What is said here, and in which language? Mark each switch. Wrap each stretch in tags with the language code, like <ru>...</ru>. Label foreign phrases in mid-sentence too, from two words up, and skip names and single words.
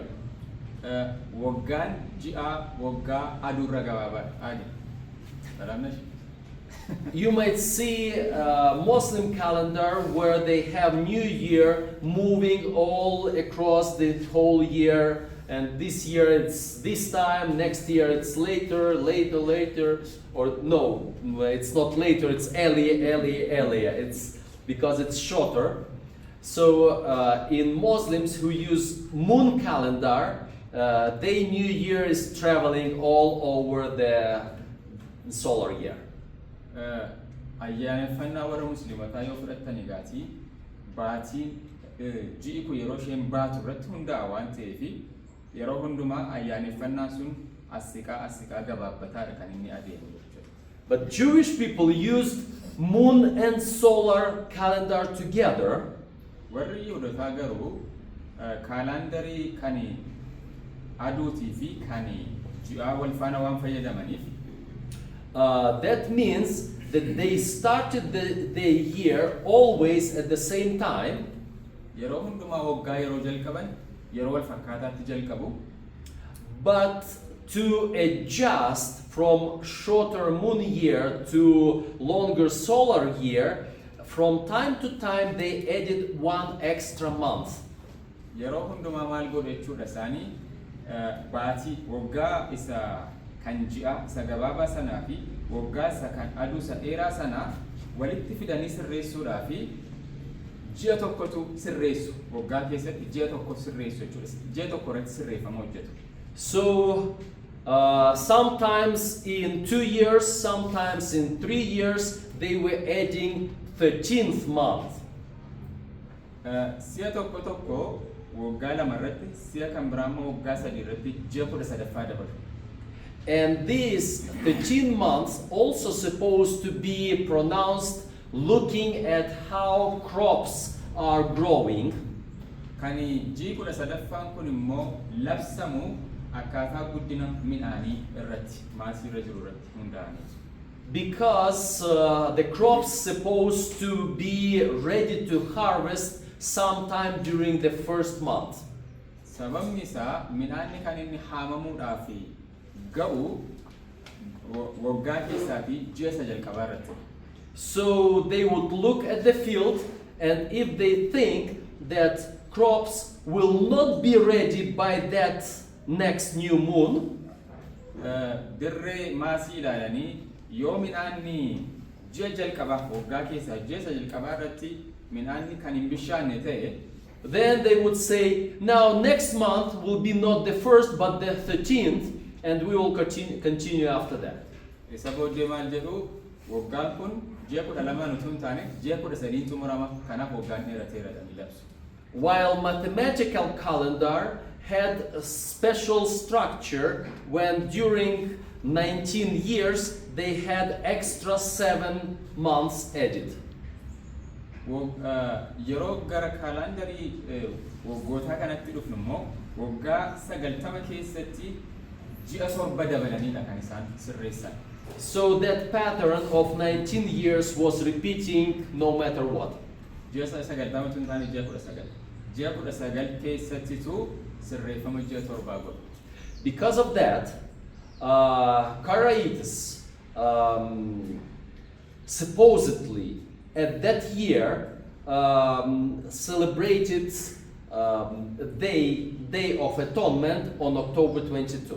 <om>waggaan ji'a waggaa aduurra gabaabaadha.</om> <en>You might see a Muslim calendar where they have New Year moving all across the whole year, and this year it's this time, next year it's later, or no, it's not later, it's earlier. It's because it's shorter. So in Muslims who use moon calendar, their New Year is traveling all over the solar year.</en> <om>Ayyaaneffannaa warra musliimataa yoo fudhattan egaati baatiin ji'i kun yeroo isheen baatu irratti hundaa'a waan ta'eef yeroo hundumaa ayyaaneffannaa sun asiqaa gabaabbataadha kan inni adeemu jechuudha.</om> <en>But Jewish people used moon and solar calendar together.</en> <om>Warri Yihuudootaa garuu kaalandarii kan aduutii fi kan ji'aa wal faana waan fayyadamaniif.</om> <en>That means that they started the year always at the same time.</en> <om>Yeroo hundumaa waggaa yeroo jalqaban yeroo wal fakkaataatti jalqabu.</om> <en>But to adjust from shorter moon year to longer solar year, from time to time they added one extra month.</en> <om>Yeroo hundumaa maal godhu jechuudha isaanii baatii waggaa isa kan ji'a isa gabaabaa sanaa fi waggaa isa kan aduu isa dheeraa sanaa walitti fidanii sirreessuudhaa fi ji'a tokkotu sirreessu waggaa keessatti ji'a tokko sirreessu jechuudha. Ji'a tokko irratti sirreeffama hojjetu.</om> <en>So Sometimes in 2 years, sometimes in 3 years, they were adding 13th month.</en> <om>Si'a tokko tokko waggaa lama irratti si'a kan biraa immoo waggaa sadii irratti ji'a 13ffaa dabalu.</om> <en>And these 13 months also supposed to be pronounced looking at how crops are growing.</en> <om>Kan ji'i 13ffaan kun immoo labsamu akkaataa guddina midhaanii irratti maasii irra jiru irratti hundaa'anii.</om> <en>Because the crops supposed to be ready to harvest sometime during the first month.</en> <om>Sababni isaa midhaanni kan inni haamamuudhaaf ga'u waggaa keessaatii ji'a isa jalqabaa irratti.</om> <en>So they would look at the field, and if they think that crops will not be ready by that next new moon,</en> <om>dirree maasii ilaalanii yoo midhaanni ji'a jalqabaa waggaa keessaa ji'a isa jalqabaa irratti midhaanni kan hin bishaanne ta'e,</om> <en>then they would say, now next month will be not the first but the 13th, and we will continue after that.</en> <om>isa booddee maal jedhu waggaan kun ji'a 12 utuu hin taane ji'a 13 xumurama kanaaf waggaan dheerateera jedhanii labsu.</om> <en>While mathematical calendar had a special structure when during 19 years they had extra 7 months added.</en> <om>Yeroo gara kaalandarii waggootaa kanatti dhufnu immoo waggaa 90 keessatti ji'a 7 dabalaniidha kan isaan sirreessan.</om> <en>So that pattern of 19 years was repeating no matter what.</en> <om>Ji'a 90 utuu hin taane ji'a 19. Ji'a 19 keessattitu sirreeffama ji'a 7 godhu.</om> <en>Because of that, Karaitis supposedly at that year celebrated Day of Atonement on October 22.</en>